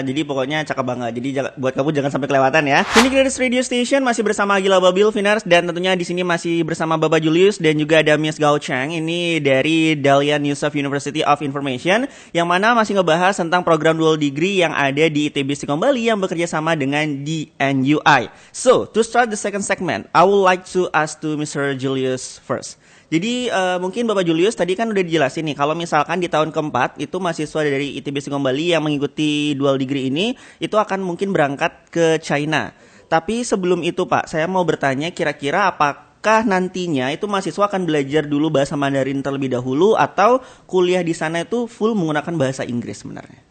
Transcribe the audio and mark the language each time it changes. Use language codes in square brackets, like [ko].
[id] Jadi pokoknya cakep banget. Jadi buat kamu jangan sampai kelewatan ya. Ini Gratis Radio Station masih bersama Gila Babil Finars, dan tentunya di sini masih bersama Bapak Julius dan juga ada Miss Gao Cheng ini dari Dalian New South University of Information, yang mana masih ngebahas tentang program dual degree yang ada di ITB Stikom Bali yang bekerja sama dengan DNUI. [en] So, to start the second segment, I would like to ask to Mr. Julius first. [id] Jadi mungkin Bapak Julius tadi kan udah dijelasin nih, kalau misalkan di tahun keempat itu mahasiswa dari ITB Stikom Bali yang mengikuti dual degree ini itu akan mungkin berangkat ke China. Tapi sebelum itu Pak, saya mau bertanya kira-kira apakah nantinya itu mahasiswa akan belajar dulu bahasa Mandarin terlebih dahulu, atau kuliah di sana itu full menggunakan bahasa Inggris sebenarnya?